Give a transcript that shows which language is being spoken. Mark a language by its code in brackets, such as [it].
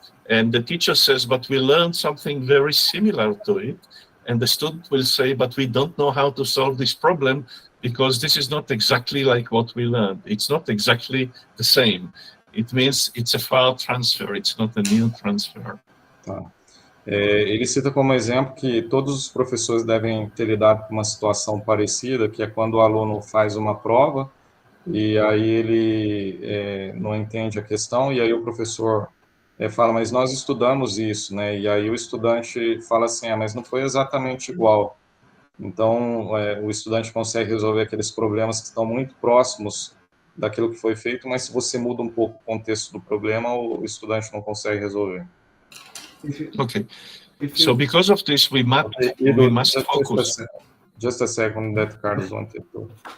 [en] and the teacher says, but we learned something very similar to it, and the student will say, but we don't know how to solve this problem because this is not exactly like what we learned. It's not exactly the same. It means it's a file transfer, it's not a new transfer. [pt] Tá. Ele cita como exemplo que todos os professores devem ter lidado com uma situação parecida, que é quando o aluno faz uma prova e aí ele não entende a questão, e aí o professor fala, mas nós estudamos isso, né? E aí o estudante fala assim, mas não foi exatamente igual. Então, o estudante consegue resolver aqueles problemas que estão muito próximos daquilo que foi feito, mas se você muda um pouco o contexto do problema, o estudante não consegue resolver. [en] Okay. So because of this, we must focus. Just a second, that Carlos wanted to...